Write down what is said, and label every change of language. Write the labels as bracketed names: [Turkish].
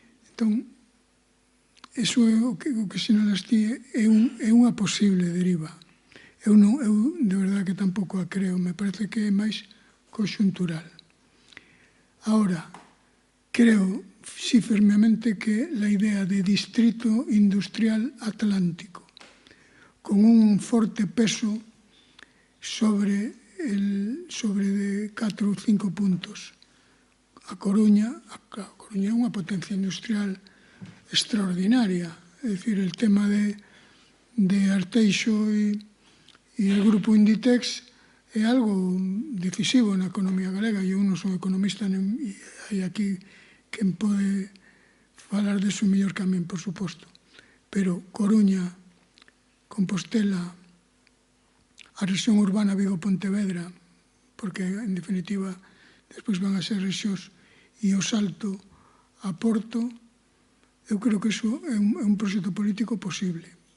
[Galician] Entón, iso é o que sinalas ti, é unha posible deriva. Eu de verdade que tampouco a creo, me parece que é máis conxuntural. [Spanish] Ahora, creo, sí, firmemente que la idea de distrito industrial atlántico, con un forte peso sobre de 4 ou 5 puntos. [Galician] A Coruña é unha potencia industrial extraordinaria, é dicir, el tema de Arteixo e el grupo Inditex é algo decisivo na economía galega. Eu non son economista e hai aquí quen pode falar deso mellor que a min, por suposto. Pero Coruña, Compostela, a rexión urbana Vigo-Pontevedra, porque, en definitiva, despois van a ser rexións, e o salto a Porto, eu creo que iso é un proxecto político posible.